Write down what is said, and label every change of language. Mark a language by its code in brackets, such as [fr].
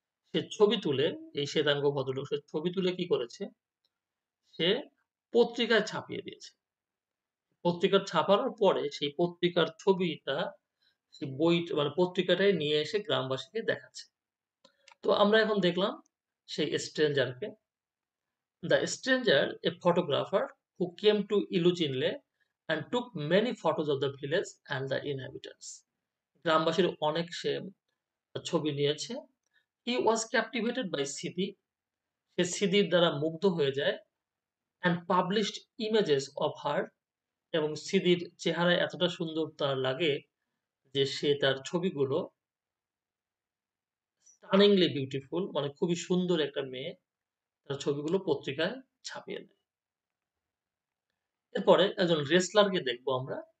[bn] সে ছবি তুলে, এই শ্বেতাঙ্গ ভদ্রলোক সে ছবি তুলে কি করেছে? সে পত্রিকায় ছাপিয়ে দিয়েছে। পত্রিকার ছাপানোর পরে সেই পত্রিকার ছবিটা, সেই বই মানে পত্রিকাটাই নিয়ে এসে গ্রামবাসীকে দেখাচ্ছে। তো আমরা এখন দেখলাম সেই স্ট্রেঞ্জারকে। [en] The stranger, a photographer who came to Iluchinle and took many photos of the village and the inhabitants. [bn] গ্রামবাসীর অনেক সে ছবি নিয়েছে। [en] He was captivated by Siddhi. [bn] সে সিদির দ্বারা মুগ্ধ হয়ে যায় [en] and published images of her, [bn] এবং সিদির চেহারা এতটা সুন্দর তার লাগে যে সে তার ছবিগুলো [en] stunningly beautiful, [bn] মানে খুবই সুন্দর একটা মেয়ে, তার ছবিগুলো পত্রিকায় ছাপিয়ে দেয়। এরপরে একজন রেসলারকে দেখবো আমরা।